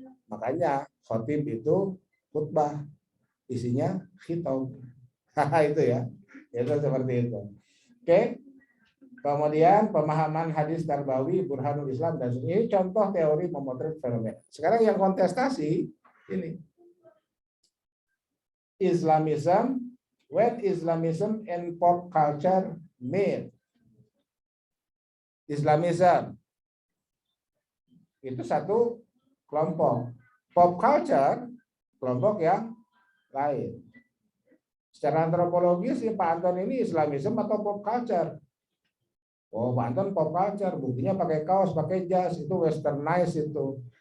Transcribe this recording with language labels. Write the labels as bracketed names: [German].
[Indonesian] Makanya khotib itu khutbah, isinya khitab. Itu ya. Itu seperti itu. Oke. Kemudian pemahaman hadis Tarbawi, Burhanul Islam, dan ini contoh teori memotret fenomena. Sekarang yang kontestasi ini. [English] Islamism, when Islamism and pop culture meet. [Indonesian] Islamism itu satu kelompok. Pop culture kelompok yang lain. Secara antropologis si Pak Anton ini Islamism atau pop culture? Oh, Pak Anton pop culture, buktinya pakai kaos, pakai jas, itu westernize itu.